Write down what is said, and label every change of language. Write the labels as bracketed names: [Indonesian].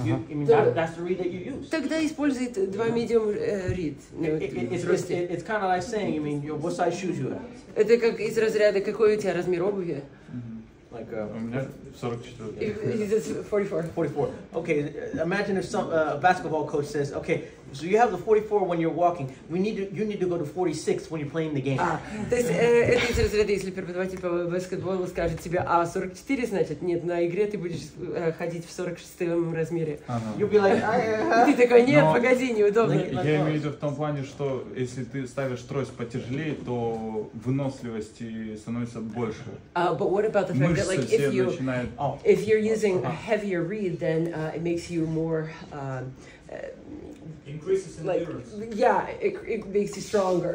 [English] That's the reed that you use. [Russian] Тогда используй 2 medium reed. [English] It's kind of like saying, I mean, what size shoes you have? [Russian] Это как из разряда, какой у тебя размер обуви? [English] Like [Russian] у меня 44. [English] It's 44. 44. Okay, imagine if some basketball coach says, okay, so you have the 44 when you're walking. You need to go to 46 when you're playing the game. [Russian] То есть это из разряда, если преподаватель по баскетболу скажет тебе, 44, значит, нет, на игре ты будешь ходить в 46-м размере. [English] You'll be like, [Russian] ты такой, нет, погоди, неудобно. Я имею в виду в том плане, что если ты ставишь трость потяжелее, то выносливости становится больше. [English] But what about the fact that, like, if you're using a heavier reed, then it makes you more. Increases in endurance. Yeah, it makes you stronger.